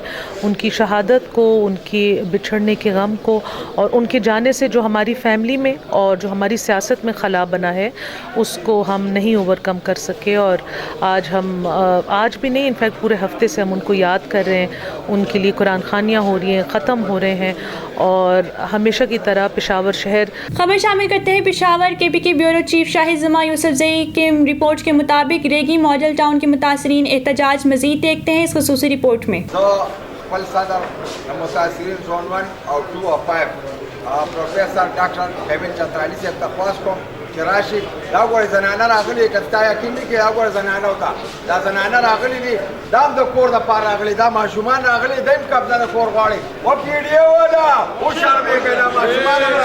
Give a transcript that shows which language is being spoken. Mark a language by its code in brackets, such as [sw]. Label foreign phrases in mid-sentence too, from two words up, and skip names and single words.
[ur] ان کی شہادت کو، ان کے بچھڑنے کے غم کو، اور ان کے جانے سے جو ہماری فیملی میں اور جو ہماری سیاست میں خلا بنا ہے، اس کو ہم نہیں اوور کم کر سکے، اور آج ہم آج بھی نہیں، انفیکٹ پورے ہفتے سے ہم ان کو یاد کر رہے ہیں۔ ان کے لیے قرآن خوانیاں ہو رہی ہیں، ختم ہو رہے ہیں، اور ہمیشہ کی طرح پشاور شہر۔ خبر شامل کرتے ہیں پشاور۔ KP کے بیورو چیف شاہد زمان یوسفزئی کے رپورٹ کے مطابق ریگی ماڈل ٹاؤن کے متاثرین احتجاج۔ مزید دیکھتے ہیں اس خصوصی رپورٹ میں۔ [ps] خپل صدر متاثرین زون 1 او 2 او 5 پروفیسر ډاکټر حمید چترالی صاحب ته خواست کوم چې راشي دا ګورې زنانه راغلي که ستا یقین دی کې دا ګوره زنانه وته دا زنانه راغلي دي دا هم د کور دپاره راغلي دا ماشومان راغلي دی هم قبضه د کور غواړي و پیډیو ده وشرمېږئ دا ماشومان